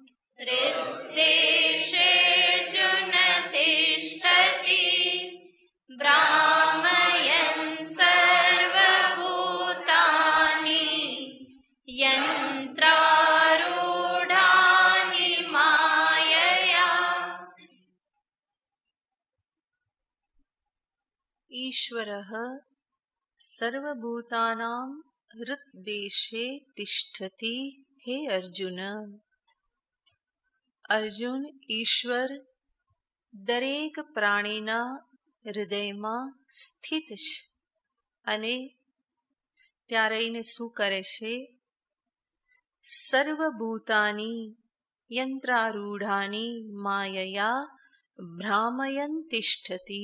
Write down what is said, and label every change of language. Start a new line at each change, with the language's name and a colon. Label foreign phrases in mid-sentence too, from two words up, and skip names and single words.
Sanskrit: हृद्देशेऽर्जुन तिष्ठति भ्रामयन् सर्वभूतानि यन्त्रारूढानि मायया ईश्वरः सर्वभूतानां हृद्देशे तिष्ठति.
Gujarati: હે અર્જુન, અર્જુન, ઈશ્વર દરેક પ્રાણીના હૃદયમાં સ્થિત છે અને ત્યાં રહીને શું કરે છે?
Sanskrit: सर्वभूतानि यन्त्रारूढानि मायया भ्रामयन तिष्ठति.